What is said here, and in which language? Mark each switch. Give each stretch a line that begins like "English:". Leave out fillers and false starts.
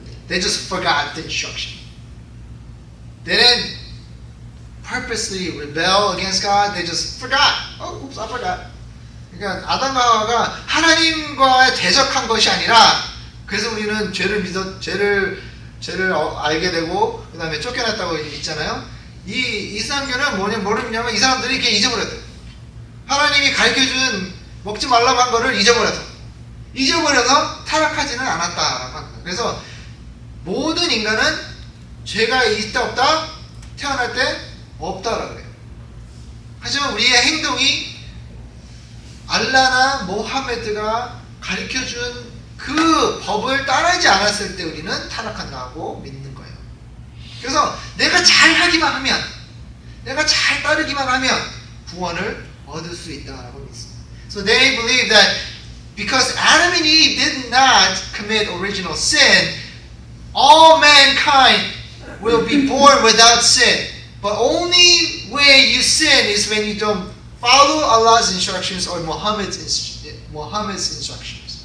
English: They just forgot the instruction. They didn't purposely rebel against God. They just forgot. Oh, oops, I forgot.
Korean: 그러니까 아담과 하와가 하나님과 대적한 것이 아니라, 그래서 우리는 죄를 알게 되고 그 다음에 쫓겨났다고 있잖아요. 이 이슬람교는 모르냐면 이 사람들이 이렇게 잊어버렸대요. 하나님이 가르쳐준 먹지 말라고 한 거를 잊어버려서 타락하지는 않았다라고 합니다. 그래서 모든 인간은 죄가 있다 없다? 태어날 때 없다라고 그래요. 하지만 우리의 행동이 알라나 모하메드가 가르쳐준 그 법을 따르지 않았을 때 우리는 타락한다고 믿는 거예요. 그래서 내가 잘 하기만 하면, 내가 잘 따르기만 하면 구원을 얻을 수 있다라고 믿습니다.
English: So they believe that because Adam and Eve did not commit original sin, all mankind will be born without sin. But only way you sin is when you don't follow Allah's instructions or Muhammad's instructions.